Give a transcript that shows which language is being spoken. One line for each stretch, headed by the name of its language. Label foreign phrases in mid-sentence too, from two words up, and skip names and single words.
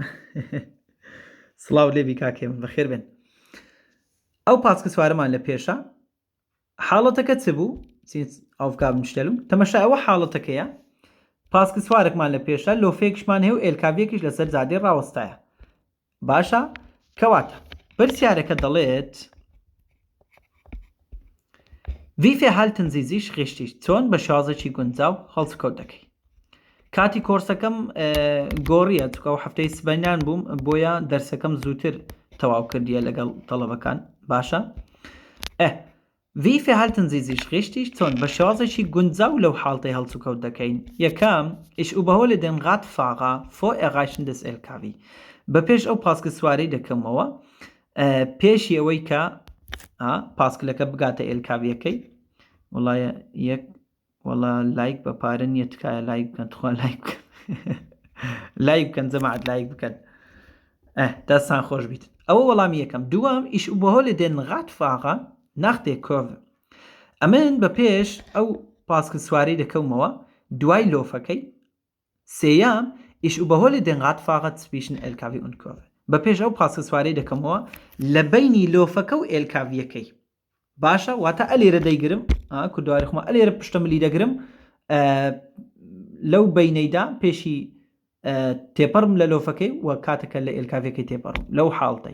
Central Kurdish: سڵاو لێبی کاکێم بەخێر بێن. ئەو پاسکە سوارەمان لە پێشە حاڵەتەکە چ بوو ئاوگابنشتێلم تەمەشا ئەوە حاڵەتەکەیە پاسکە سوارێکمان لە پێشە لۆفێکشمان هەیە و ئێلکاڤێکیش لەسەر زادێ ڕاوەستایە باشە. کەواتە پرسیارەکە دەڵێت
German: Wie verhalten Sie sich richtig
Central Kurdish: چۆن بە شازێکی گونجاو هەڵسکەوت دەکەی. کاتی کۆرسەکەم گۆڕیە چکە و هەفتەی سبەینان بووم بۆیە دەرسەکەم زووتر تەواو کردیە لەگەڵ تەڵەبەکان باشە.
German: Wie verhalten Sie sich richtig
Central Kurdish: چۆن بە شازێکی گونجاو لەو حاڵتەی هەڵسکەوت دەکەین.
German: یەکەم Ich überhole den Radfahrer vor Erreichen des LKW.
Central Kurdish: بە پێش ئەو پاسکە سواری دەکەمەوە پێشی ئەوەی کە پاسکلەکە بگاتە ئێلکاویەکەی. وڵایە یەک وەڵا لایک بە پارە نییە تکایە لایک بکەن تخوا لایک لایک بکەن جەماعەت لایک بکەن دەستان خۆش بیت. ئەوە وەڵامی یەکەم. دووەم
German: Ich überhole den Radfahrer nach der Kurve.
Central Kurdish: ئەمن بە پێش ئەو پاسکە سواری دەکەومەوە دوای لۆفەکەی.
German: سێیام Ich überhole den Radfahrer zwischen LKW und Kurve.
Central Kurdish: بە پێش ئەو پاسکە سواری دەکەمەوە لە بەینی لۆفەکە و ئێلکاڤیەکەی باشە واتە ئەلێرە دەیگرم کوردواری خۆمە ئەلێرە پشتەمەلی دەگرم لەو بەینەیدا پێشی تێپەڕم لە لۆفەکەی و کاتەکە لە ئێلکاڤەکەی تێپەڕم لەو حاڵتەی.